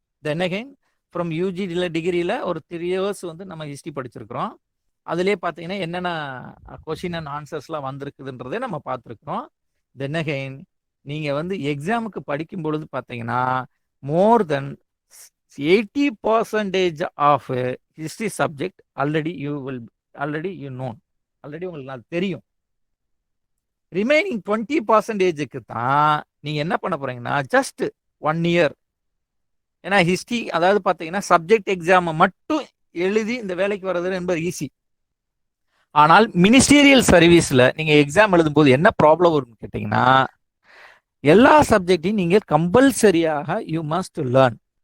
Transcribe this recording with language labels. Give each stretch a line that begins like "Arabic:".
Tamil: Then again from UG டிகிரியில் ஒரு 3 years வந்து நம்ம ஹிஸ்ட்ரி படிச்சிருக்கிறோம். அதுலேயே பார்த்தீங்கன்னா என்னென்ன கொஷின் அண்ட் ஆன்சர்ஸ்லாம் வந்திருக்குதுன்றதே நம்ம பார்த்துருக்குறோம். தென் அகைன் நீங்கள் வந்து எக்ஸாமுக்கு படிக்கும் பொழுது பார்த்தீங்கன்னா மோர் தென்
English: 80% of history subject already you know, already
Tamil: உங்களுக்கு அது தெரியும். ரிமைனிங் 20%க்கு தான் நீங்க என்ன பண்ண போறீங்கன்னா ஜஸ்ட் 1 year. ஏன்னா ஹிஸ்டரி அதாவது பார்த்தீங்கன்னா சப்ஜெக்ட் எக்ஸாமை மட்டும் எழுதி இந்த வேலைக்கு வர்றது என்பது ஈஸி. ஆனால் மினிஸ்டீரியல் சர்வீஸ்ல நீங்க எக்ஸாம் எழுதும்போது என்ன ப்ராப்ளம் வரும்னு கேட்டீங்கன்னா, எல்லா சப்ஜெக்டையும் நீங்க கம்பல்சரியாக
English: You must learn.